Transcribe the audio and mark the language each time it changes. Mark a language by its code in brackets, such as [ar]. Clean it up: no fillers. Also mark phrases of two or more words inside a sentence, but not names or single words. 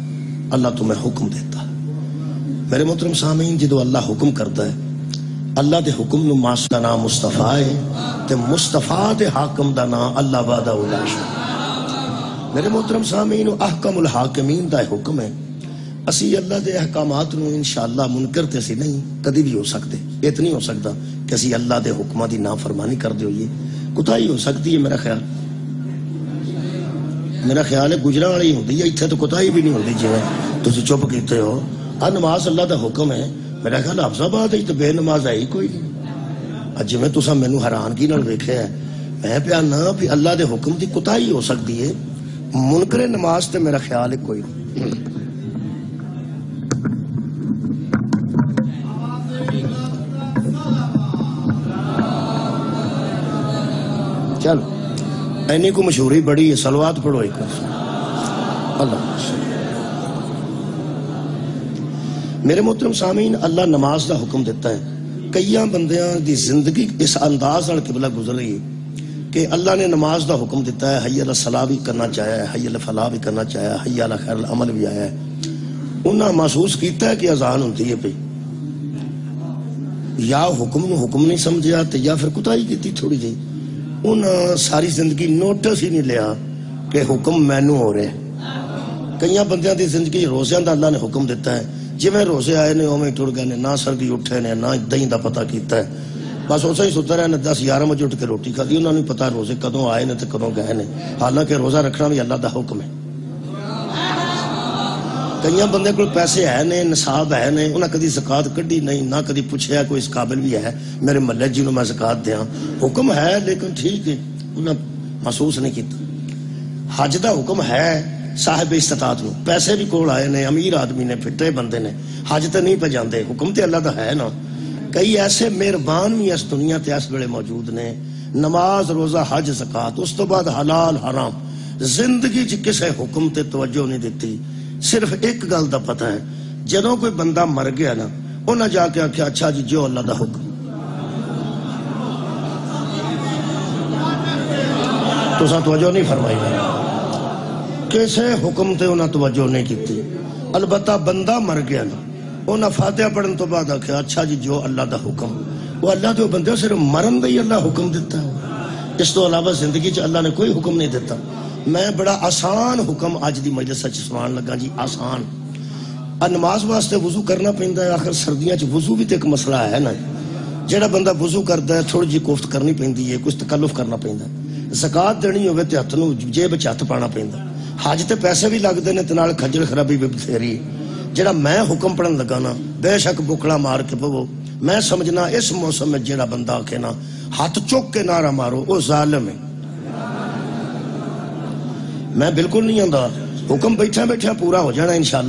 [ur] اللہ تمہیں حکم دیتا ہے [pa] میرے محترم سامعین جدو اللہ حکم کرتا ہے اللہ دے حکم نو معصوم دا نام مصطفیٰ ہے تے مصطفیٰ دے حاکم دا نام اللہ [ar] وحدہ لا شریک [pa] میرے محترم سامعین [ar] احکم الحاکمین [pa] دا حکم ہے اسی اللہ دے احکامات نو انشاءاللہ منکر تے اسی نہیں کدی بھی ہو سکتے اتنی ہو سکتا کہ اسی اللہ دے حکمہ دی نافرمانی کر دے ہوئیے کوتاہی ہو سکتی ہے میرا خیال ہے گجرا والی ہوندی ہے اتھے تو کوتاہی بھی نہیں ہوندی جویں تسی چپ کیتے ہو نماز اللہ دا حکم ہے میرا خیال حفظ آباد ہے تو بے نماز ہے ہی کوئی نہیں اج میں تساں مینوں حیرانگی نال ویکھیا ہے میں پیا نہ بھی اللہ دے حکم دی کوتاہی ہو سکتی ہے منکر نماز تے میرا خیال ہے کوئی نہیں چلو اینی کو مشہوری بڑی ہے صلوات پڑھو ایک اللہ میرے محترم سامعین اللہ نماز دا حکم دیتا ہے کئیاں بندیاں دی زندگی اس انداز نال قبلہ گزر رہی ہے کہ اللہ نے نماز دا حکم دیتا ہے [ar] حی علی الصلاۃ [pa] بھی کرنا چاہیا ہے [ar] حی علی الفلاح [pa] بھی کرنا چاہیا ہے [ar] حی علی خیر العمل [pa] بھی آیا ہے انہاں محسوس کیتا ہے کہ اذان ہوندی ہے پئی یا حکم نو حکم نہیں سمجھیا تے یا پھر کوتاہی کیتی تھوڑی جی انہاں ساری زندگی نوٹس ہی نہیں لیا کہ حکم مینوں ہو رہے کئیاں بندیاں دی زندگی روزیاں دا اللہ نے حکم دیتا ہے جی میں روزے آئے نے اوویں ٹر گئے نے نہ سردی اٹھے نے نہ دہی دا پتہ کیتا ہے بس اسے ہی ستا رہے نے 10-11 بجے اٹھ کے روٹی کھا دی انہوں نے پتا روزے کدوں آئے نے تے کدوں گئے نے حالانکہ روزہ رکھنا بھی اللہ دا حکم ہے کئیاں بندے کو پیسے ہے نے نصاب ہے نے انہاں کدی زکات کڈی نہیں نہ کدی پوچھیا کوئی اس قابل بھی ہے میرے محلے جی نو میں زکات دیاں حکم ہے لیکن ٹھیک ہے انہاں محسوس نہیں کیتا حج دا حکم ہے صاحب استطاعت نو پیسے بھی کول آئے نے امیر آدمی نے پھٹے بندے نے حج تے نہیں پہ جاندے حکم تے اللہ دا ہے نا کئی ایسے مہربان بھی اس دنیا تے اس ویلے موجود نے نماز روزہ حج زکات اس تو بعد حلال حرام زندگی چ کسے حکم تے توجہ نہیں دیتی صرف ایک گل دا پتہ ہے جدوں کوئی بندہ مر گیا نا انہاں جا کے آکھیا اچھا جی جو اللہ دا حکم تساں توجہ نہیں فرمائی کسے حکم تے انہاں توجہ نہیں کیتی البتہ بندہ مر گیا نا انہاں فاتحہ پڑھن تو بعد آکھیا اچھا جی جو اللہ دا حکم وہ اللہ دے بندے صرف مرن دا ہی اللہ حکم دیتا ہے اس تو علاوہ زندگی چ اللہ نے کوئی حکم نہیں دیتا میں بڑا آسان حکم اج دی مجلس وچ سنان لگا جی آسان نماز واسطے وضو کرنا پیندا ہے آخر سردیاں چ وضو بھی تے ایک مسئلہ ہے نا جڑا بندہ وضو کردا ہے تھوڑی جی کوفت کرنی پیندی ہے کچھ تکلف کرنا پیندا ہے زکات دینی ہوے تے ہاتھ نو جیب وچ ہاتھ پانا پیندا حج تے پیسے بھی لگدے نے تے نال کھجل خرابی بھی بتھیری جڑا میں حکم پڑھن لگا نا بے شک بکڑا مار کے پو میں سمجھنا اس موسم میں جڑا بندہ آکھے نا ہاتھ چوک کے نعرہ مارو وہ ظالم ہے میں بالکل نہیں آندا حکم بیٹھا بیٹھا پورا ہو جانا انشاءاللہ.